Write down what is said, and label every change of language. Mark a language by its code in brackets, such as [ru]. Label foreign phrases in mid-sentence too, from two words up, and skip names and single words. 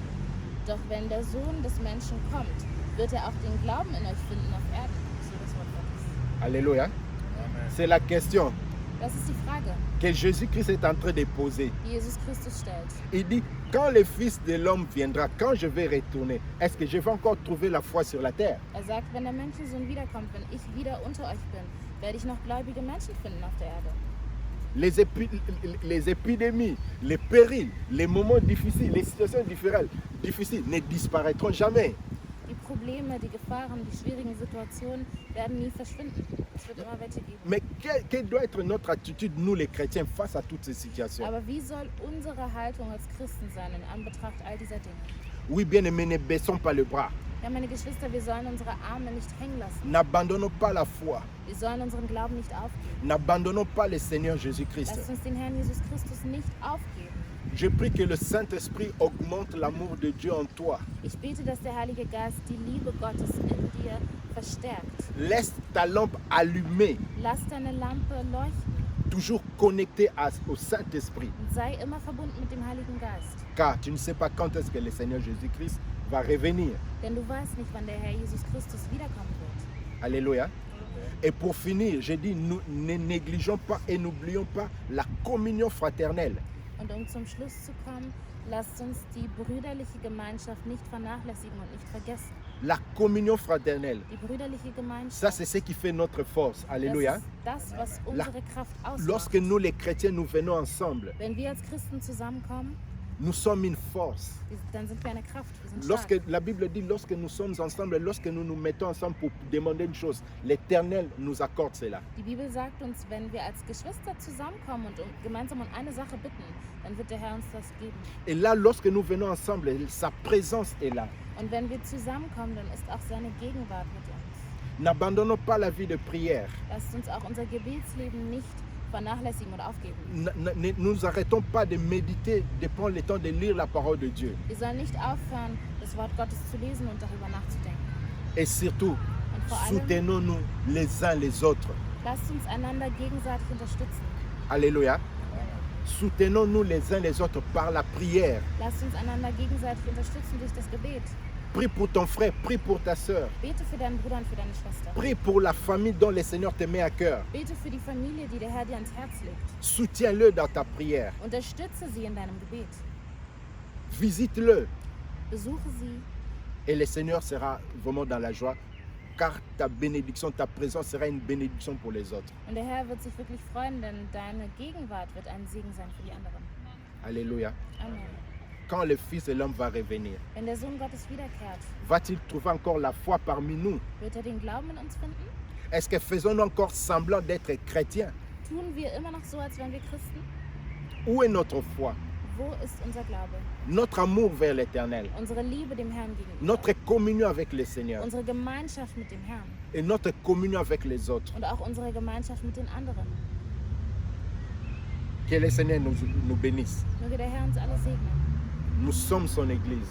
[de] Doch wenn der Sohn des Menschen kommt, wird er auch den Glauben in euch finden auf Erden. So das Wort Gottes. [fr] Alléluia. Amen. C'est la question [de] Das ist die Frage, [fr] que Jésus-Christ est en train de poser. [de] die Jesus Christus stellt. [fr] Il dit, quand le Fils de l'homme viendra, quand je vais retourner, est-ce que je vais encore trouver la foi sur la terre? [de] Er sagt, wenn der Menschensohn wiederkommt, wenn ich wieder unter euch bin, werde ich noch gläubige Menschen finden auf der Erde. [fr] Les épidémies, les périls, les moments difficiles, les situations difficiles ne disparaîtront jamais. [de] Die Probleme, die Gefahren, die schwierigen Situationen werden nie verschwinden. Es wird immer welche geben. [fr] Mais quelle doit être notre attitude, nous les chrétiens, face à toutes ces situations? [de] Aber wie soll unsere Haltung als Christen sein in Anbetracht all dieser Dinge? [fr] Oui, bien-aimés, ne baissons pas le bras. [de] Ja, meine Geschwister, wir sollen unsere Arme nicht hängen lassen. [fr] N'abandonnons pas la foi. [de] Wir sollen unseren Glauben nicht aufgeben. [fr] N'abandonnons pas le Seigneur Jésus-Christ. [de] Lasst uns den Herrn Jesus Christus nicht aufgeben. [fr] Je prie que le Saint-Esprit augmente l'amour de Dieu en toi. [de] Ich bete, dass der Heilige Geist die Liebe Gottes in dir verstärkt. [fr] Laisse ta lampe allumée, [de] Lass deine Lampe leuchten [fr] toujours connectée au Saint-Esprit. [de] und sei immer verbunden mit dem Heiligen Geist. [fr] Car tu ne sais pas quand est-ce que le Seigneur Jésus-Christ va revenir. [de] Denn du weißt nicht, wann der Herr Jesus Christus wiederkommen wird. [fr] Alléluia. Et pour finir, je dis, nous ne négligeons pas et n'oublions pas la communion fraternelle. [de] Und um zum Schluss zu kommen, lasst uns die brüderliche Gemeinschaft nicht vernachlässigen und nicht vergessen. [fr] La communion fraternelle, [de] Die brüderliche [fr] ça [de] Gemeinschaft, [fr] c'est ce qui fait notre force. Alléluia. [de] das ist das, was unsere Kraft [fr] Lorsque [de] ausmacht. [fr] nous les chrétiens, nous venons ensemble, [de] Wenn wir als Christen zusammenkommen, [fr] nous sommes une force. [de] dann sind wir eine Kraft, wir sind [fr] Lorsque [de] stark. [fr] la Bible dit, lorsque nous sommes ensemble, lorsque nous nous mettons ensemble pour demander une chose, l'Éternel nous accorde cela. [de] Die Bibel sagt uns, wenn wir als Geschwister zusammenkommen und gemeinsam um eine Sache bitten, dann wird der Herr uns das geben. [fr] Et là, lorsque nous venons ensemble, sa présence est là. [de] Und wenn wir zusammenkommen, dann ist auch seine Gegenwart mit uns. [fr] N'abandonnons pas la vie de prière. [de] Lasst uns auch unser Gebetsleben nicht vernachlässigen oder aufgeben. [fr] Ne nous arrêtons pas de méditer, de prendre le temps de lire la parole de Dieu. [de] Wir sollen nicht aufhören, das Wort Gottes zu lesen und darüber nachzudenken. [fr] Et surtout, [de] Und vor allem, [fr] soutenons-nous les uns les autres. [de] lasst uns einander gegenseitig unterstützen. [fr] Alléluia. Soutenons-nous les uns les autres par la prière. [de] Lasst uns einander gegenseitig unterstützen durch das Gebet. [fr] Prie pour ton frère, prie pour ta sœur. [de] Bete für deinen Bruder und für deine Schwester. [fr] Prie pour la famille dont le Seigneur te met à cœur. [de] Bete für die Familie, die der Herr dir ans Herz legt. [fr] Soutiens-le dans ta prière. [de] Unterstütze sie in deinem Gebet. [fr] Visite-le. [de] Besuche sie [fr] Et le Seigneur sera vraiment dans la joie car ta bénédiction, ta présence sera une bénédiction pour les autres. [de] Und der Herr wird sich wirklich freuen, denn deine Gegenwart wird ein Segen sein für die anderen. [fr] Alléluia. Amen. Quand le Fils de l'homme va revenir, [de] Wenn der Sohn Gottes wiederkehrt, [fr] va-t-il trouver encore la foi parmi nous? [de] wird er den Glauben in uns finden? [fr] Est-ce que faisons-nous encore semblant d'être chrétiens? [de] Tun wir immer noch so, als wären wir Christen? [fr] Où est notre foi? [de] Wo ist unser Glaube? [fr] Notre amour vers l'Éternel, [de] Unsere Liebe dem Herrn gegenüber? [fr] notre communion avec le Seigneur [de] Unsere Gemeinschaft mit dem Herrn? [fr] et notre communion avec les autres. [de] Und auch unsere Gemeinschaft mit den anderen? [fr] Que le Seigneur nous bénisse. [de] Möge der Herr uns alle segnen. [fr] Nous sommes son Église.